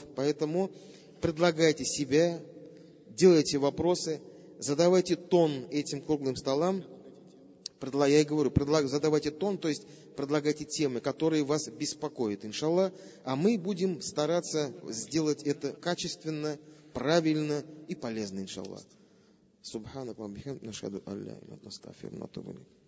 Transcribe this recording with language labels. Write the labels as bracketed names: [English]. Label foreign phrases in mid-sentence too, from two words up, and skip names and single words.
[Russian] Поэтому предлагайте себя, делайте вопросы. Задавайте тон этим круглым столам. Я и говорю, задавайте тон, то есть предлагайте темы, которые вас беспокоят, иншаллах. А мы будем стараться сделать это качественно, правильно и полезно, иншаллах. [Arabic] سبحانك وبحمدك أشهد أن لا إله إلا أنت أستغفرك وأتوب إليك.